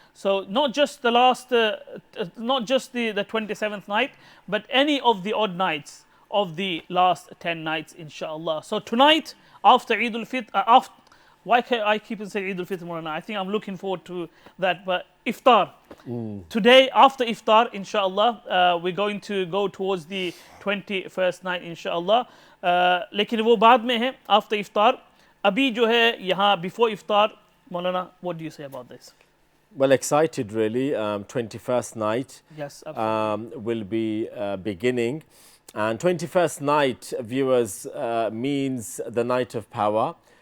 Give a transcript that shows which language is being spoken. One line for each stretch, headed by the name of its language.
English: So not just the 27th night, but any of the odd nights of the last 10 nights inshallah. So tonight, after Eid al-Fitr, why can't I keep saying Eid al-Fitr Morana? I think I'm looking forward to that. But iftar, Today, after iftar, inshallah, we're going to go towards the 21st night, inshallah.
Hindi: लेकिन वो बाद में है, after iftar.
English: अभी जो है यहाँ before iftar, Maulana, what do you say about this? Well, excited really. 21st night Yes, absolutely. will be beginning. And 21st night, viewers, means the night of power.